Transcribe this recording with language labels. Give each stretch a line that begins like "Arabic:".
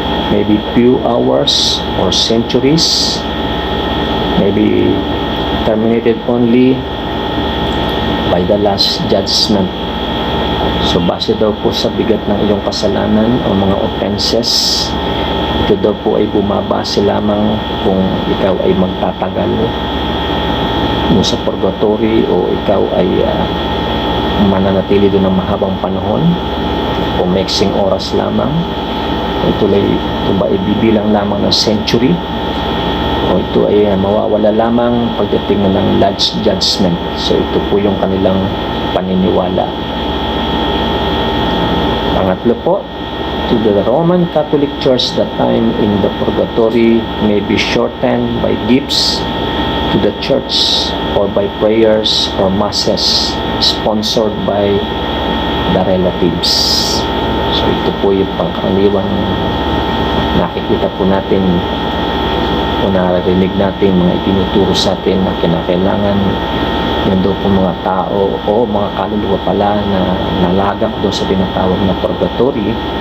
English: Maybe few hours or centuries, maybe terminated only by the last judgment.
Filipino: So base daw po sa bigat ng iyong kasalanan o mga offenses, ito daw po ay bumabase lamang kung ikaw ay magtatagal mo sa purgatory o ikaw ay mananatili doon ng mahabang panahon o mixing oras lamang. Ito ba ibibilang lamang ng century O ito ay mawawala lamang pagdating na ng Lord's Judgment. So ito po yung kanilang paniniwala. Pangatlo po,
English: to the Roman Catholic Church, the time in the purgatory may be shortened by gifts to the church or by prayers or masses sponsored by the relatives.
Filipino: So ito po yung pangkaraniwang nakikita po natin o naririnig natin mga itinuturo sa atin na kinakailangan yun daw po mga tao o mga kaluluwa pala na nalagak doon sa tinatawag na purgatory